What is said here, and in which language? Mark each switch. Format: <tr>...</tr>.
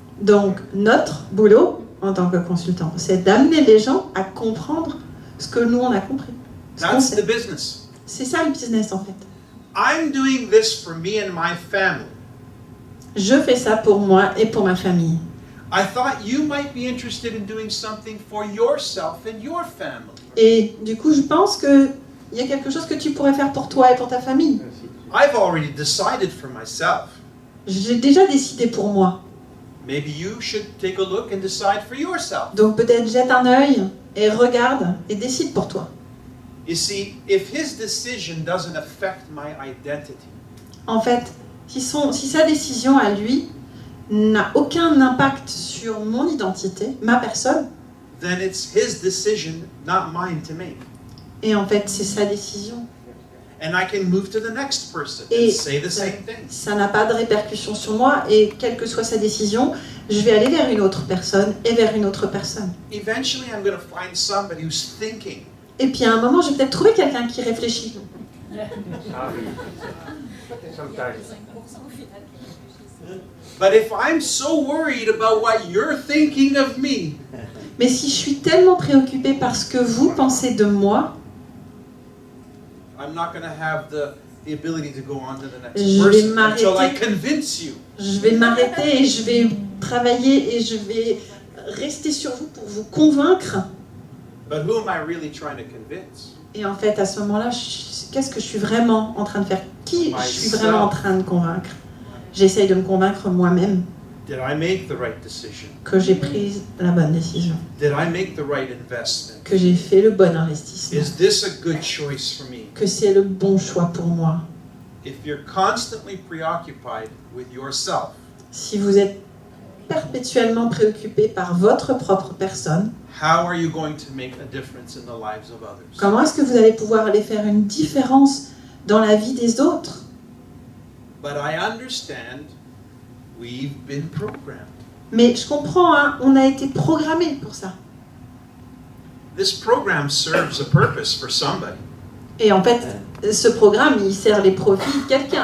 <fr>Donc, notre boulot, en tant que consultant, c'est d'amener les gens à comprendre ce que nous, on a compris. Ce qu'on</fr> <en>That's</en> <fr>sait.</fr> <en>the business.</en> <fr>C'est ça le business, en fait.</fr> <en>I'm doing this for me and my family.</en> <fr>Je fais ça pour moi et pour ma famille.</fr> <en>I thought you might be interested in doing something for yourself and your family.</en> <fr>Et du coup, je pense qu'il y a quelque chose que tu pourrais faire pour toi et pour ta famille.</fr> <en>I've already decided for myself.</en> <fr>J'ai déjà décidé pour moi.</fr> <en>Maybe you should take a look and decide for yourself.</en> <fr>Donc peut-être jette un œil et regarde et décide pour toi.</fr> <en>You see, if his decision doesn't affect my identity,</en> <fr>En fait, si sa décision à lui n'a aucun impact sur mon identité, ma personne,</fr> <en>then it's his decision, not mine to make.</en> <fr>et en fait c'est sa décision,</fr> <en>And I can move to the next person</en> <fr>Et</fr> <en>and say the same thing.</en> <fr>ça n'a pas de répercussion sur moi, et quelle que soit sa décision, je vais aller vers une autre personne et vers une autre personne.</fr> <en>Eventually, I'm going to find somebody who's thinking.</en> <fr>Et puis à un moment, je vais peut-être trouver quelqu'un qui réfléchit. Ah oui.</fr> <en>Sometimes. But if I'm so worried about what you're thinking of me,</en> <fr>Mais si je suis tellement préoccupée par ce que vous pensez de moi,</fr> <en>I'm not going to have the ability to go on to the next</en> <fr>Je vais</fr> <en>person</en> <fr>m'arrêter.</fr> <en>until I convince you.</en> <fr>je vais m'arrêter et je vais travailler et je vais rester sur vous pour vous convaincre.</fr> <en>But who am I really trying to convince?</en> <fr>Et en fait, à ce moment-là, qu'est-ce que je suis vraiment en train de faire? Qui je suis vraiment en train de convaincre? J'essaye de me convaincre moi-même</fr> <en>Did I make the right decision?</en> <fr>que j'ai pris la bonne décision,</fr> <en>Did I make the right investment?</en> <fr>que j'ai fait le bon investissement,</fr> <en>Is this a good choice for me?</en> <fr>que c'est le bon choix pour moi.</fr> <en>If you're constantly preoccupied with yourself,</en> <fr>Si vous êtes perpétuellement préoccupé par votre propre personne,</fr> <en>how are you going to make a difference in the lives of others?</en> <fr>comment est-ce que vous allez pouvoir aller faire une différence dans la vie des autres?</fr> <en>But I understand we've been programmed.</en> <fr>Mais je comprends, hein, on a été programmé pour ça.</fr> <en>This program serves a purpose for somebody.</en> <fr>Et en fait, ce programme, il sert les profits de quelqu'un.</fr>